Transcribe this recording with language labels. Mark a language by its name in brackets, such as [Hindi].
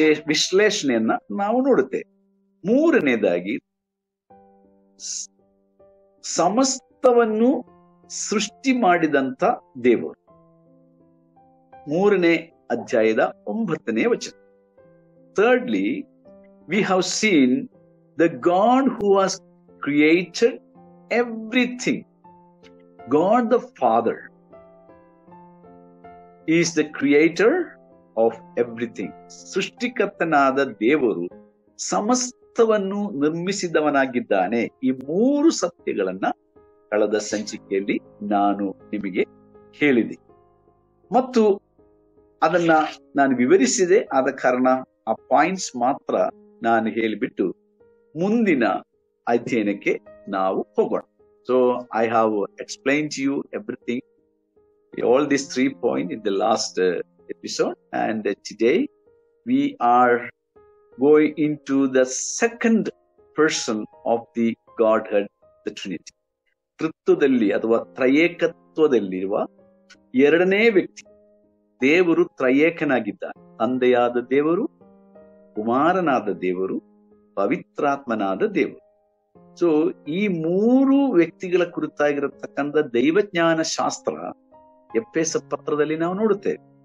[Kannada] ವಿಶ್ಲೇಷಣೆಯನ್ನ ನಾವು ನೋಡುತ್ತೇವೆ. ಮೂರನೇದಾಗಿ, ಸಮಸ್ತವನ್ನು ಸೃಷ್ಟಿ ಮಾಡಿದಂತ ದೇವರು. 3ನೇ ಅಧ್ಯಾಯದ 9ನೇ ವಚನ. [English] Thirdly, we have seen the God who has created everything. God the Father is the creator of everything. [Kannada] ಸೃಷ್ಟಿಕರ್ತನಾದ ದೇವರು ಸಮಸ್ತವನ್ನು ನಿರ್ಮಿಸಿದವನಾಗಿದ್ದಾನೆ. ಈ 3 ಸತ್ಯಗಳನ್ನ ಕಳೆದ ಸಂಚಿಕೆಯಲ್ಲಿ ನಾನು ನಿಮಗೆ ಹೇಳಿದೆ ಮತ್ತು ಅದನ್ನ ನಾನು ವಿವರಿಸಿದೆ. ಆದ ಕಾರಣ ಆ ಪಾಯಿಂಟ್ಸ್ ಮಾತ್ರ ನಾನು ಹೇಳಿಬಿಟ್ಟು ಮುಂದಿನ ಅಧ್ಯಯನಕ್ಕೆ ನಾವು ಹೋಗೋಣ. [English] So I have explained to you everything, all these 3 points in the last episode, and today we are going into the second person of the Godhead, the Trinity. [Kannada] ತೃತ್ವದಲ್ಲಿ ಅಥವಾ ತ್ರಯೇಕತ್ವದಲ್ಲಿರುವ 2ನೇ ವ್ಯಕ್ತಿ. ದೇವರು ತ್ರಯೇಕನಾಗಿದ್ದಾನೆ. ತಂದೆಯಾದ ದೇವರು, ಕುಮಾರನಾದ ದೇವರು, ಪವಿತ್ರಾತ್ಮನಾದ ದೇವರು. ಸೊ ಈ 3 ವ್ಯಕ್ತಿಗಳ ಕುರಿತಾಗಿರತಕ್ಕಂಥ ದೈವಜ್ಞಾನ ಶಾಸ್ತ್ರ ಎಫೆಸ ಪತ್ರದಲ್ಲಿ ನಾವು ನೋಡುತ್ತೇವೆ.